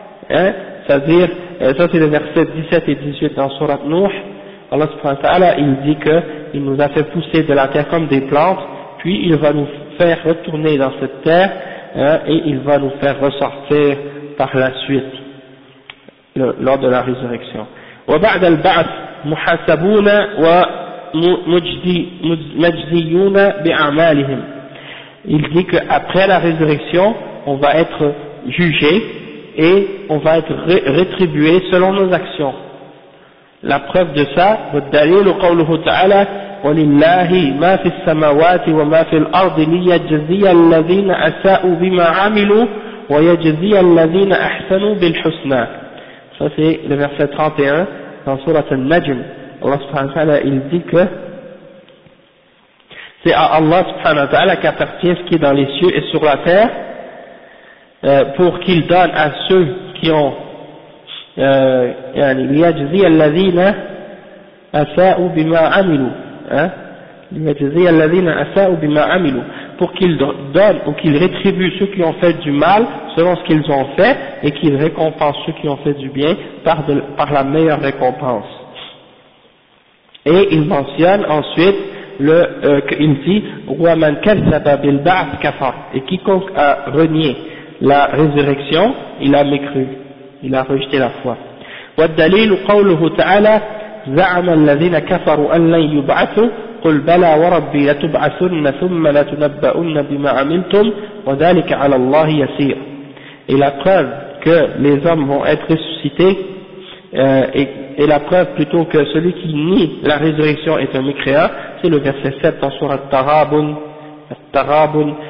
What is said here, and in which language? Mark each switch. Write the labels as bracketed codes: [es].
[fr] C'est-à-dire, ça c'est les versets 17 et 18 dans Sourate Nuh. Allah subhanahu wa ta'ala, il dit qu'il nous a fait pousser de la terre comme des plantes, puis il va nous faire retourner dans cette terre, et il va nous faire ressortir par la suite, lors de la résurrection. [ar] وبعد البعث محاسبون ومجديون بأعمالهم. [fr] Il dit qu'après la résurrection, on va être jugé, et on va être rétribué selon nos actions. La preuve de ça, [ar] والدليل قوله تعالى ولله ما في السماوات وما في الأرض ليجزي الذين أساءوا بما عملوا ويجزي الذين أحسنوا بالحسنى. [fr] Ça c'est le verset 31 dans sourate Al-Najm. Allah subhanahu wa ta'ala il dit que c'est à Allah subhanahu wa ta'ala qu'appartient ce qui est dans les cieux et sur la terre, pour qu'il donne à ceux qui ont [ar] liyajzi alladhina asa'u bima amilu, [fr] liyajzi alladhina asa'u bima amilu, pour qu'il donne ou qu'il rétribue ceux qui ont fait du mal selon ce qu'ils ont fait, et qu'il récompense ceux qui ont fait du bien par la meilleure récompense. Et il mentionne ensuite qu'il dit [ar] وَمَنْ كَذَّبَ بِالْبَعْثِ كَفَرَ, [fr] et quiconque a renié la résurrection, il a mécru, il a rejeté la foi. [ar] والدليل قوله تعالى زعم الذين كفروا أن لن يبعثوا قل بلى وربي لتبعثن ثم لتنبؤن بما عملتم وذلك على الله يسير. [fr] Et la preuve que les hommes vont être ressuscités, et la preuve plutôt que celui qui nie la résurrection est un mécréant, c'est le verset 7 dans sourate Taghabun.